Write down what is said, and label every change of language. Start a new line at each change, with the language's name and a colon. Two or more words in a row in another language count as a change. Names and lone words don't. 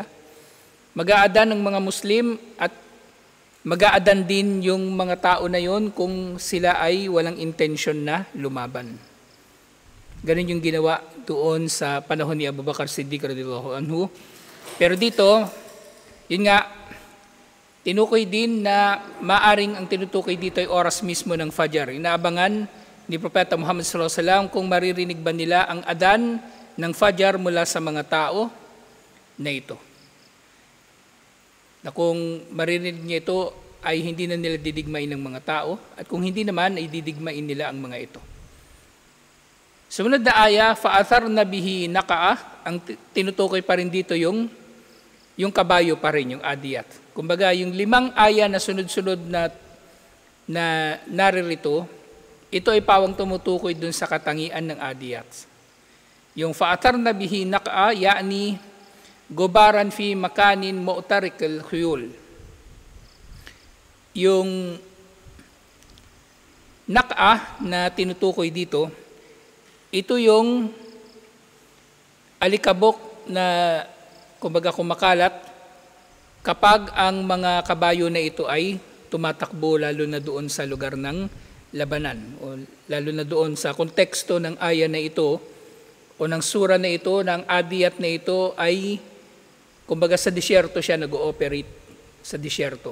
Filipino: Mag-aadan ng mga Muslim at mag-aadan din yung mga tao na yun kung sila ay walang intention na lumaban. Ganun yung ginawa doon sa panahon ni Abu Bakar Siddiq
Arabic: رضي الله عنه.
Filipino: Pero dito, yun nga, tinukoy din na maaring ang tinutukoy dito ay oras mismo ng Fajr. Inaabangan ni Propeta Muhammad
Arabic: صلى الله عليه وسلم
Filipino: kung maririnig ba nila ang adan ng Fajr mula sa mga tao na ito. Na kung maririnig niya ito ay hindi na nila didigmain ng mga tao at kung hindi naman ay didigmain nila ang mga ito. Sumunod na aya,
Arabic: فأثرن به نقعا,
Filipino: ang tinutukoy pa rin dito yung kabayo pa rin, yung adiyat. Kumbaga, yung 5 aya na sunod-sunod na naririto, ito ay pawang tumutukoy dun sa katangian ng adiyat.
Arabic: Yung فأثرن به نقعا، يعني غبارا في مكان معترك الخيول.
Filipino: Yung naq'a na tinutukoy dito, ito yung alikabok na kumbaga kumakalat kapag ang mga kabayo na ito ay tumatakbo lalo na doon sa lugar ng labanan o lalo na doon sa konteksto ng aya na ito o ng sura na ito, ng adiyat na ito ay kumbaga sa disyerto siya nag-ooperate sa disyerto.